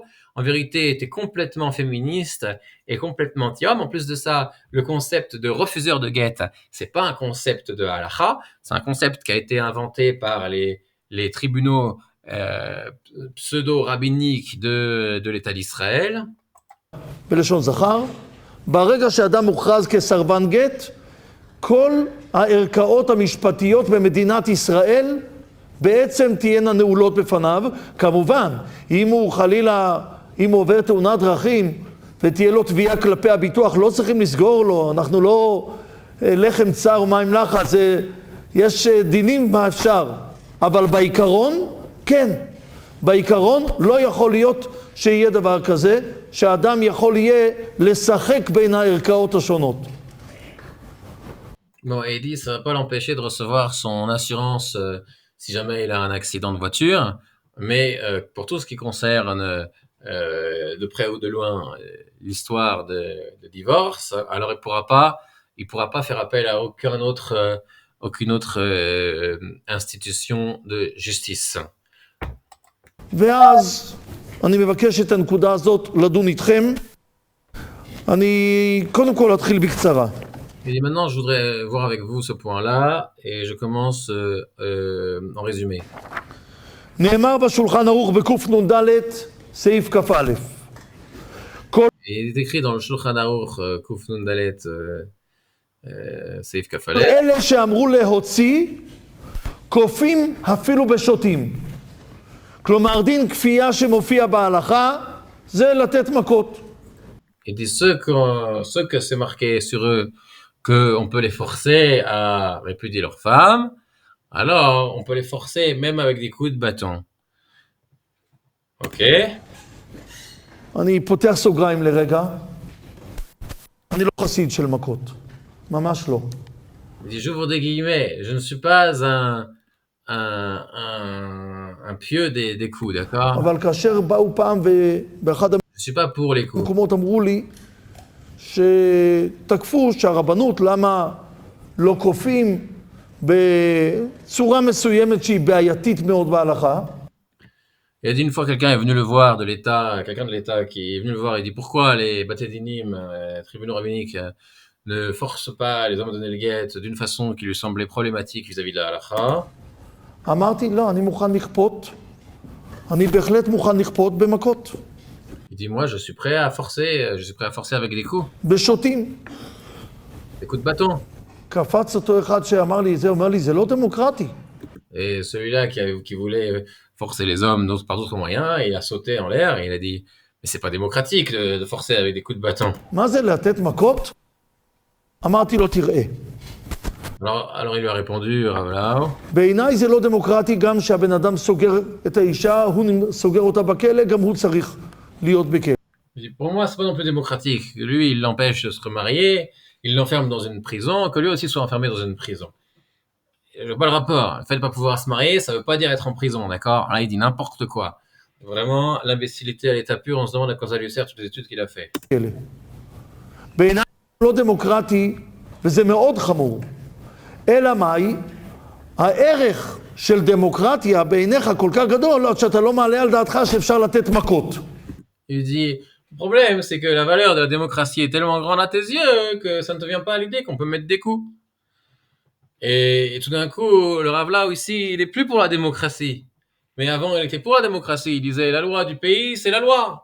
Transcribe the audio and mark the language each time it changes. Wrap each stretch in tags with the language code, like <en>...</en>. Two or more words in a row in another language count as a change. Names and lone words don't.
<fr>En vérité, tu es complètement féministe et complètement anti-homme. En plus de ça, le concept de refuseur de guet, c'est pas un concept de halakha, c'est un concept qui a été inventé par les tribunaux pseudo-rabbiniques de l'État d'Israël.</fr> <he>בלשון זכר, ברגע שאדם מוכרז כסרבן גט, כל הערכאות המשפטיות במדינת ישראל בעצם תהיינה נעולות בפניו. כמובן, אם הוא חלילה, אם הוא עובר תאונת דרכים ותהיה לו תביעה כלפי הביטוח, לא צריכים לסגור לו, אנחנו לא לחם צר ומים לחץ, יש דינים מה אפשר, אבל בעיקרון, כן, בעיקרון לא יכול להיות שיהיה דבר כזה, שהאדם יכול יהיה לשחק בין הערכאות השונות.</he> <fr>Bon, et il dit, ça va pas l'empêcher de recevoir son assurance si jamais il a un accident de voiture, mais pour tout ce qui concerne de près ou de loin l'histoire de divorce, alors il pourra pas faire appel à aucune autre institution de justice.</fr> <he>ואז אני מבקש את הנקודה הזאת לדון איתכם. אני קודם כל אתחיל בקצרה.</he> <fr>Et maintenant, je voudrais voir avec vous ce point-là, et je commence en résumé.</fr> <he>נאמר בשולחן ערוך בקנ"ד סעיף כ"א.</he> <fr>Et il est écrit dans le Shulchan Aruch</fr> <he>קו"ף נו"ן דל"ת סעיף כ"ף אל"ף. אלה שאמרו להוציא כופים אפילו בשוטים. כלומר דין כפייה שמופיע בהלכה זה לתת מכות.</he> <fr>Il dit ceux que c'est marqué sur eux qu'on peut les forcer à répudier leur femme, alors on peut les forcer même avec des coups de bâton. Ok.</fr> <he>אני פותח סוגריים לרגע. אני לא חסיד של מכות. ממש לא.</he> <fr>Il dit, j'ouvre des guillemets, je ne suis pas un pieux des coups, d'accord?</fr> <he>אבל כאשר באו פעם ובאחד</he> <fr>Je suis pas pour les coups.</fr> <he>המקומות אמרו לי שתקפו שהרבנות, למה לא כופים בצורה מסוימת שהיא בעייתית מאוד בהלכה.</he> <fr>Il a dit une fois quelqu'un est venu le voir de l'État, quelqu'un de l'État qui est venu le voir et dit pourquoi les batédinim, tribunaux rabbiniques, ne forcent pas les hommes à donner le guet d'une façon qui lui semblait problématique vis-à-vis de la halakha.</fr> <he>אמרתי, לא, אני מוכן לכפות, אני בהחלט מוכן לכפות במכות.</he> <fr>Il dit moi je suis prêt à forcer avec des coups,</fr> <he>בשוטים.</he> <fr>des coups de bâton.</fr> <he>קפץ אותו אחד שאמר לי, זה אומר לי, זה לא דמוקרטי.</he> <fr>Et celui-là qui voulait forcer les hommes par d'autres moyens, il a sauté en l'air et il a dit mais c'est pas démocratique de forcer avec des coups de bâton.</fr> <he>מה זה לתת מכות? אמרתי לו, תראה.</he> <fr>Alors il lui a répondu, Rav Lau,</fr> <he>בעיניי זה לא דמוקרטי, גם שהבן אדם סוגר את האישה, הוא סוגר אותה בכלא, גם הוא צריך להיות בכלא.</he> <fr>il dit, pour moi c'est pas non plus démocratique. Lui il l'empêche de se remarier, il l'enferme dans une prison, que lui aussi soit enfermé dans une prison. Je vois pas le rapport. Le fait de pas pouvoir se marier, ça veut pas dire être en prison, d'accord? Là il dit n'importe quoi. Vraiment l'imbécilité à l'état pur, on se demande à quoi ça lui sert toutes les études qu'il a fait.</fr> <he>בעיניי זה לא דמוקרטי, וזה מאוד חמור. אלא מאי, הערך של דמוקרטיה בעיניך כל כך גדול, עד שאתה לא מעלה על דעתך שאפשר לתת מכות.</he> <fr>Il dit, le problème c'est que la valeur de la démocratie est tellement grande à tes yeux que ça ne te vient pas à l'idée qu'on peut mettre des coups. Et tout d'un coup, le Rav Lau ici, il est plus pour la démocratie. Mais avant, il était pour la démocratie. Il disait, la loi du pays, c'est la loi.</fr>